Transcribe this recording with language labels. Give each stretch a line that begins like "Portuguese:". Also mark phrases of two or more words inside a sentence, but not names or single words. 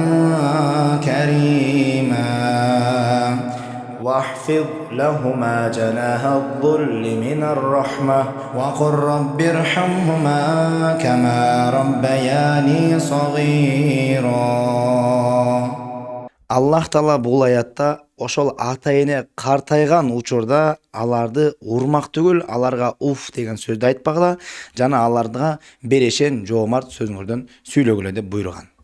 Arabic: كريما واحفظ لهما جناح الذل من الرحمة وقل رب ارحمهما كما ربياني صغيرا.
Kyrgyz: Аллах Таала бул аятта ошол ата эне картайган учурда аларды урмак түгүл, аларга уф деген сөздү айтпагыла жана аларга берешен жоомарт сөзүңөрдөн сүйлөгүлө деп буйруган.